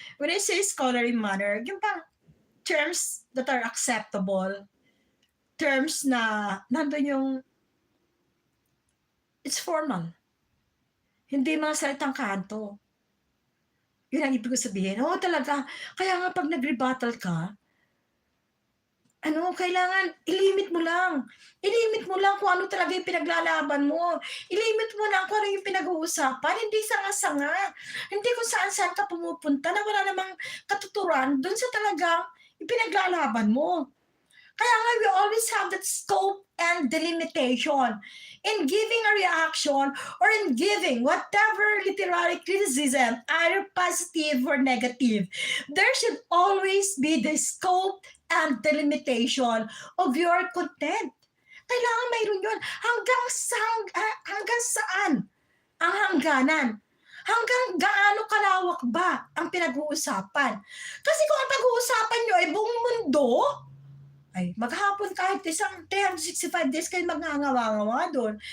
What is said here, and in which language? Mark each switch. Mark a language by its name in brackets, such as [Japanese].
[English] When I say scholarly manner, yung pang terms that are acceptable, [Filipino] terms na nandun yung [English] it's formal. [Filipino] Hindi mga salitang kanto. Yun ang ibig ko sabihin. Oo, talaga. Kaya nga pag nag-rebuttal ka, kailangan, ilimit mo lang. Ilimit mo lang kung ano talaga yung pinaglalaban mo. Ilimit mo lang kung ano yung pinag-uusapan. Hindi sanga-sanga. Hindi kung saan-saan ka pumupunta na wala namang katuturan dun sa talagang ipinaglalaban mo. Kaya nga, [English] we always have that scope and delimitation in giving a reaction or in giving whatever literary criticism, either positive or negative. There should always be the scope and delimitation of your content. [Filipino] Kailangan mayroon yun. Hanggang saan ang hangganan? Hanggang gaano kalawak ba ang pinag-uusapan? Kasi kung ang pag-uusapan nyo ay buong mundo, ay maghapon kahit isang 365 days kayo magngangawa-ngawa doon.